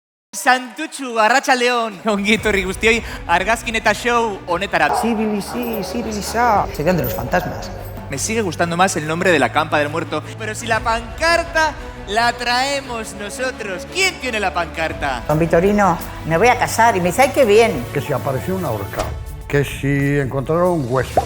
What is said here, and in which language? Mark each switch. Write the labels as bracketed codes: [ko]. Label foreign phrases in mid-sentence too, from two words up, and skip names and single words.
[eu] Santutxu, Arratsaldeon, ongi etorri guztioi, argazkin eta show honetara. [es] Siguen de los fantasmas. Me sigue gustando más el nombre de la campa del muerto, pero si la pancarta la traemos nosotros, ¿quién tiene la pancarta? Don Vitorino, me voy a casar y me dice, ¡ay, qué bien! Que si apareció un ahorcado, que si encontraron huesos.